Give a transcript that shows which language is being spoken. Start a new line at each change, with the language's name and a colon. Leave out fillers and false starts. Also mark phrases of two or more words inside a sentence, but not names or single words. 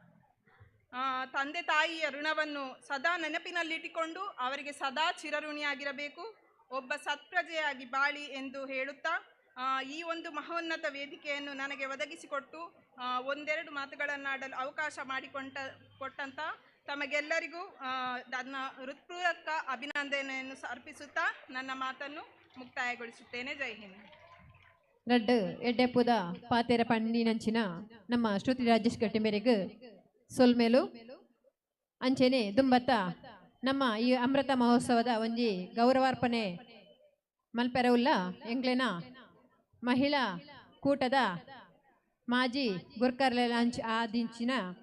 Kannada: ತಂದೆ ತಾಯಿಯ ಋಣವನ್ನು ಸದಾ ನೆನಪಿನಲ್ಲಿಟ್ಟುಕೊಂಡು ಅವರಿಗೆ ಸದಾ ಚಿರಋಣಿಯಾಗಿರಬೇಕು, ಒಬ್ಬ ಸತ್ಪ್ರಜೆಯಾಗಿ ಬಾಳಿ ಎಂದು ಹೇಳುತ್ತಾ, ಈ ಒಂದು ಮಹೋನ್ನತ ವೇದಿಕೆಯನ್ನು ನನಗೆ ಒದಗಿಸಿಕೊಟ್ಟು ಒಂದೆರಡು ಮಾತುಗಳನ್ನಾಡಲು ಅವಕಾಶ ಕೊಟ್ಟಂತ ತಮಗೆಲ್ಲರಿಗೂ ನನ್ನ ಹೃತ್ಪೂರ್ವಕ ಅಭಿನಂದನೆಯನ್ನು ಅರ್ಪಿಸುತ್ತಾ ನನ್ನ ಮಾತನ್ನು ಮುಕ್ತಾಯಗೊಳಿಸುತ್ತೇನೆ.
Hindi: जय हिंद.
Tulu: ರಡ್ಡು ಎಡ್ಡೆಪ್ಪುದ ಪಾತೆರ ಪಂಡಿನಂಚಿನ ನಮ್ಮ ಶ್ರುತಿ ರಾಜೇಶ್ ಗಟ್ಟಿ ಮೇರೆಗೆ ಸೊಲ್ಮೇಲು ಅಂಚೆನೆ ದುಂಬತ್ತ ನಮ್ಮ ಈ ಅಮೃತ ಮಹೋತ್ಸವದ ಒಂಜಿ ಗೌರವಾರ್ಪಣೆ ಮಲ್ಪೆರವುಲ್ಲ ಎಂಗ್ಲೆನ ಮಹಿಳಾ ಕೂಟದ ಮಾಜಿ ಗುರ್ಕರ್ಲೆ ಲಾಂಚ್ ಆದಿಂಚಿನ